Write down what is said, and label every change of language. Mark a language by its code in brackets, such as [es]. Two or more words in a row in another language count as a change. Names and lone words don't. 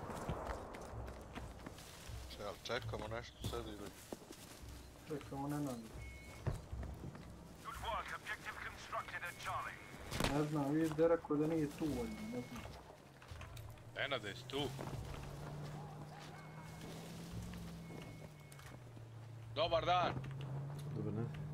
[hr] Jel čekamo nešto sad ili... Čekamo na nas. [en] Good work. Objective constructed at Charlie. [hr] Ne znam, vidiš da je rekao da nije tu valjda, ne znam. Nenade, jesi tu? Dobar dan! Dobar dan.